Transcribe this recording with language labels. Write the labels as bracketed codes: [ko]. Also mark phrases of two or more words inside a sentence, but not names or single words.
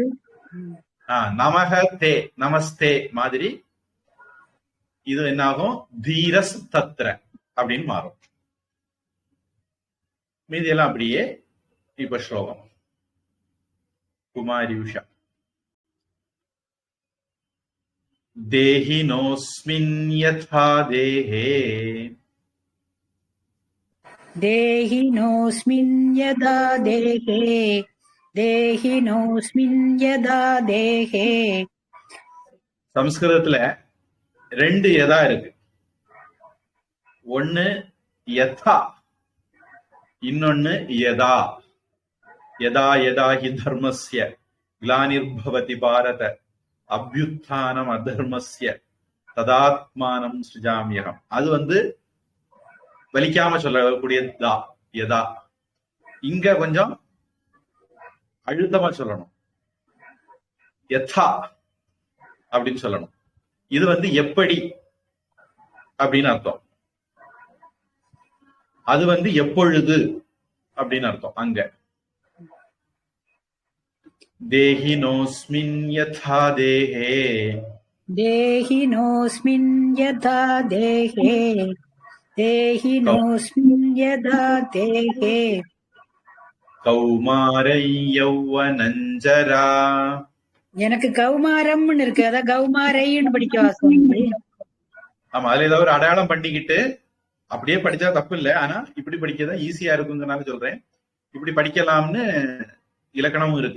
[ta] நமக தே நமஸ்தே மாதிரி இது என்னாகும் [sa] धीरस्तत्र [ta] அப்படின்னு மாறும். மீதி எல்லாம் அப்படியே. இப்ப ஸ்லோகம். குமாரி உஷா. [sa] देहिनोऽस्मिन् यथा देहे. देहिनोऽस्मिन् यथा देहे. देहिनोऽस्मिन् यथा देहे. [ta] சம்ஸ்கிருதத்துல ரெண்டு யதா இருக்கு. ஒன்னு யதா, இன்னொன்னு யதா. [sa] यदा यदा हि धर्मस्य ग्लानिर्भवति भारत अभ्युत्थानम् अधर्मस्य तदात्मानं सृजाम्यहम्. [ta] அது வலிக்காம சொல்லக்கூடிய தா யதா. இங்க கொஞ்சம் அழுத்தமா சொல்லணும். யதா அப்படின்னு சொல்லணும். இது எப்படி அப்படின்னு அர்த்தம். அது எப்பொழுது அப்படின்னு அர்த்தம். அங்க [sa] देहिनोऽस्मिन् यथा देहे देहिनोऽस्मिन् यथा देहे देहिनोऽस्मिन् यथा देहे कौमारं यौवनं जरा. [ta] எனக்கு கௌமாரம்னு இருக்கு, அதான் கௌமாரைன்னு படிக்கவா சுவாமி? ஆமா, அதுல ஏதாவது ஒரு அடையாளம் பண்ணிக்கிட்டு அப்படியே படிச்சா தப்பு இல்லை. ஆனா இப்படி படிக்கதான் ஈஸியா இருக்குங்கிறனால சொல்றேன். இப்படி படிக்கலாம்னு இலக்கணமும் இருக்கு.